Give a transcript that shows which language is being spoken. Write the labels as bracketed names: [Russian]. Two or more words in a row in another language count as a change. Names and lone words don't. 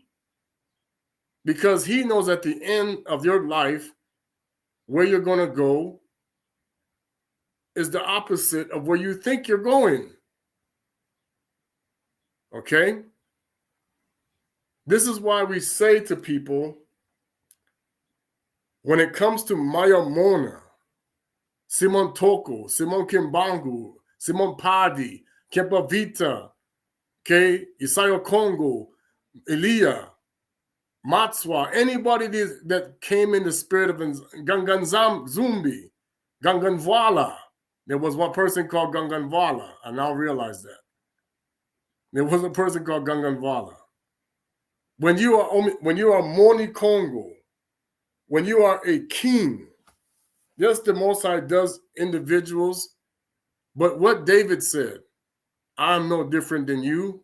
[English] Because he knows at the end of your life, where you're going to go is the opposite of where you think you're going. Okay? This is why we say to people, when it comes to Maya Mona, Simon Toko, Simon Kimbangu, Simon Padi, Kempa Vita, okay, Isayo Kongo, Elia, Matswa, anybody that came in the spirit of Gangan Zumbi, Gangan Voila. There was one person called Gangan Voila. I now realize that. There was a person called Gangan Voila. When you are Moni Congo, when you are a king, yes, the Most High does individuals, but what David said, I'm no different than you.